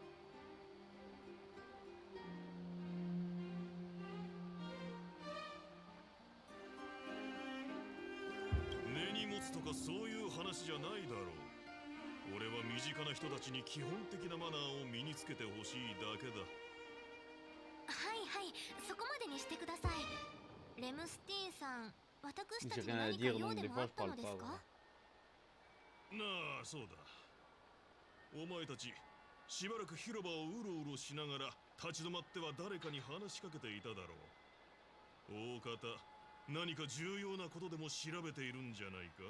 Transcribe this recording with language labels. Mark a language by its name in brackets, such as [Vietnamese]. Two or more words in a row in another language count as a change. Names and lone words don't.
[Japanese] 根に持つとかそういう話じゃないだろう。俺は身近な人たちに基本的なマナーを身につけてほしいだけだ。はいはい、そこまでにしてください。レムスティーンさん、私たち [French] j'ai [Japanese] に [French] rien à [Japanese] 何か [French] dire [Japanese] 用 [French] donc [Japanese] で [French] des [Japanese] もあ [French] fois [Japanese] っ [French] je [Japanese] たの [French] parle [Japanese] で [French] pas. [Japanese] すか？ [French] Voilà. [Japanese] なあ、そうだ。お前たちしばらく広場をうろうろしながら立ち止まっては誰かに話しかけていただろう。大方何か重要なことでも調べているんじゃないか。